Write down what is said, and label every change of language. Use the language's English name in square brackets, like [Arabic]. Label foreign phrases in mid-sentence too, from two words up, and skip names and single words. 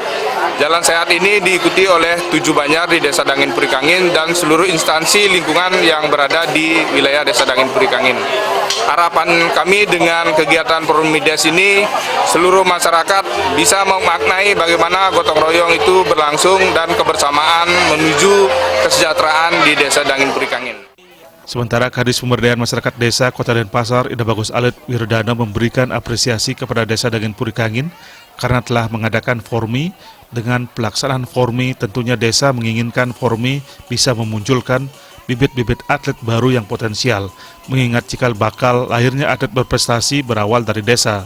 [Indonesian] Jalan sehat ini diikuti oleh 7 banjar di Desa Dangin Puri Kangin dan seluruh instansi lingkungan yang berada di wilayah Desa Dangin Puri Kangin. Harapan kami dengan kegiatan Formides ini, seluruh masyarakat bisa memaknai bagaimana gotong royong itu berlangsung dan kebersamaan menuju kesejahteraan di Desa Dangin Puri Kangin. Sementara Kadis Pemberdayaan Masyarakat Desa Kota Denpasar Ida Bagus Alit Wiradana memberikan apresiasi kepada Desa Dangin Puri Kangin karena telah mengadakan Formi. Dengan pelaksanaan Formi, tentunya desa menginginkan Formi bisa memunculkan bibit-bibit atlet baru yang potensial, mengingat cikal bakal lahirnya atlet berprestasi berawal dari desa.